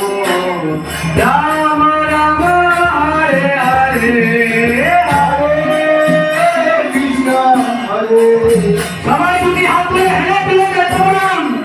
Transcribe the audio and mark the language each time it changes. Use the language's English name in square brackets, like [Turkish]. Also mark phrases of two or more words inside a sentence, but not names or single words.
[Bangla] Rama Rama Hare Hare Hare Krishna Hare সবাই দুটি হাত তুলে হেলে তুলে প্রণাম